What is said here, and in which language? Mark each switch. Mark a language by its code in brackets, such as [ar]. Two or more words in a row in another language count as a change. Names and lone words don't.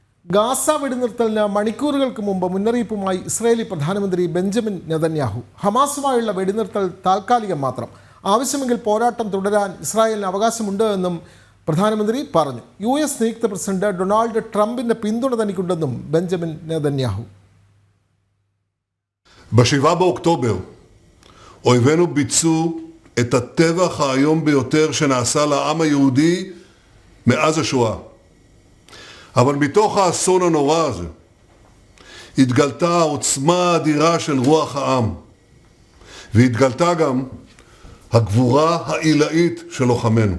[ml] ഗാസ വെടിനിർത്തലിന് മണിക്കൂറുകൾക്ക് മുമ്പ് മുന്നറിയിപ്പുമായി ഇസ്രായേലി പ്രധാനമന്ത്രി ബെഞ്ചമിൻ നെതന്യാഹു. ഹമാസുമായുള്ള വെടിനിർത്തൽ താൽക്കാലികം മാത്രം, ആവശ്യമെങ്കിൽ പോരാട്ടം തുടരാൻ ഇസ്രായേലിന് അവകാശമുണ്ട് എന്നും പ്രധാനമന്ത്രി പറഞ്ഞു. US നിയുക്ത പ്രസിഡന്റ് ഡൊണാൾഡ് ട്രംപിന്റെ പിന്തുണ തനിക്കുണ്ടെന്നും ബെഞ്ചമിൻ നെതന്യാഹു. [he] ב-7 באוקטובר אויבינו ביצעו את הטבח האיום ביותר שנעשה לעם היהודי מאז השואה. אבל מתוך האסון הנורא הזה התגלתה העוצמה האדירה של רוח העם, והתגלתה גם הגבורה העילאית של לוחמינו.